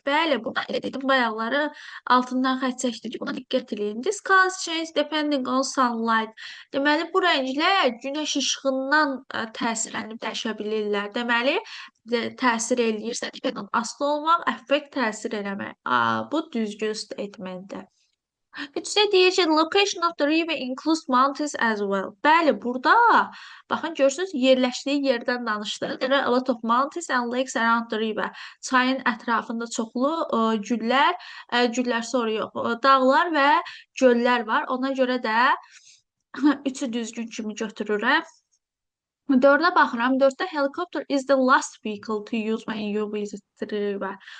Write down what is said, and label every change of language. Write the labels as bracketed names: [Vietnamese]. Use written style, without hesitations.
[Azerbaijani] Bəli, buna elə dedim, bayaqları altından xətt çəkdik. Buna diqqət edin. [English] This colors change depending on sunlight. [Azerbaijani] Deməli, bu rənglər günəş işığından təsirlənib dəyişə bilirlər. Deməli, təsir eləyirsə, asılı olmaq, affect təsir eləmək. Bu düzgün statementdir. Üçdə deyir ki, [English] location of the river includes mountains as well. [Azerbaijani] Bəli, burada, baxın, görürsünüz, yerləşdiyi yerdən danışdı. [English] There are a lot of mountains and lakes around the river. [Azerbaijani] Çayın ətrafında çoxlu güllər sonra yox, dağlar və göllər var. Ona görə də üçü düzgün kimi götürürəm. 4-ə baxıram. [English] 4-də helicopter is the last vehicle to use when you visit the river.